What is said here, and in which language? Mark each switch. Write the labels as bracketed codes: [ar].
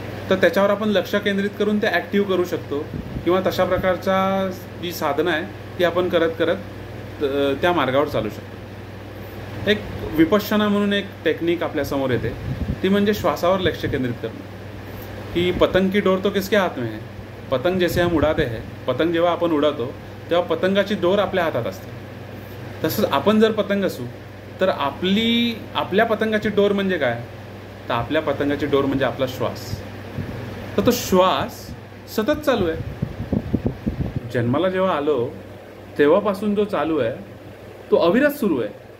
[mr] तर त्याच्यावर आपण लक्ष केंद्रित करून ते ॲक्टिव्ह करू शकतो. किंवा तशा प्रकारचा जी साधनं आहे ती आपण करत करत त्या मार्गावर चालू शकतो. एक विपश्यना म्हणून एक टेक्निक आपल्यासमोर येते, ती म्हणजे श्वासावर लक्ष केंद्रित करणं. [hi] की पतंग की डोर तो किसके हात में है, पतंग जैसे हम उडाते हैं. [mr] पतंग जेव्हा आपण उडवतो तेव्हा पतंगाची डोर आपल्या हातात असते. तसंच आपण जर पतंग असू तर आपल्या पतंगाची डोर म्हणजे काय, तर आपल्या पतंगाची डोर म्हणजे आपला श्वास. तर तो श्वास सतत चालू आहे. जन्माला जेव्हा आलो तेव्हापासून जो चालू आहे तो अविरत सुरू आहे.